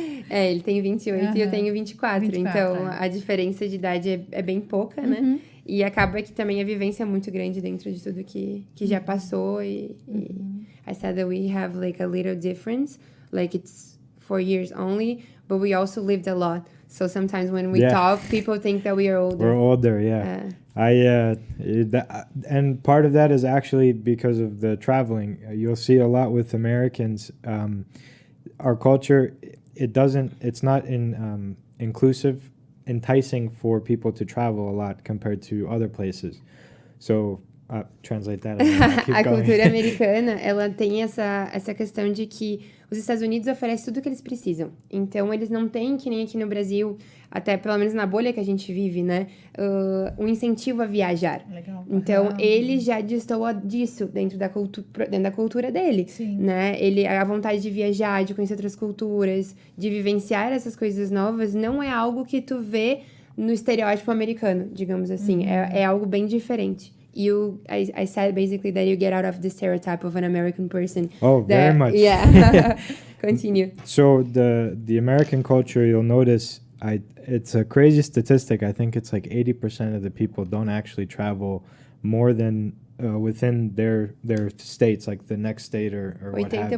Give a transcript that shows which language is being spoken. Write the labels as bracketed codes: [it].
[pt] Ele tem 28 e eu tenho 24. Então, a diferença de idade é bem pouca, né? E acaba que também a vivência é muito grande dentro de tudo que já passou. [en] E I said that we have like a little difference, like it's 4 years only, but we also lived a lot. So sometimes when we talk, people think that we are older. We're older, yeah. And part of that is actually because of the traveling. You'll see a lot with Americans. Our culture, it's not inclusive, enticing for people to travel a lot compared to other places. So translate that. [pt] A cultura americana, ela tem essa questão de que os Estados Unidos oferecem tudo o que eles precisam. Então, eles não têm, que nem aqui no Brasil, até pelo menos na bolha que a gente vive, né? Um incentivo a viajar. Legal. Então, ele já destoa disso dentro da cultura dele. Sim. Né? A vontade de viajar, de conhecer outras culturas, de vivenciar essas coisas novas, não é algo que tu vê no estereótipo americano, digamos assim. É algo bem diferente. [en] I said basically that you get out of the stereotype of an American person. Oh, very much. Yeah. Continue. So the American culture, you'll notice, it's a crazy statistic. I think it's like 80% of the people don't actually travel more than within their states, like the next state or what have you.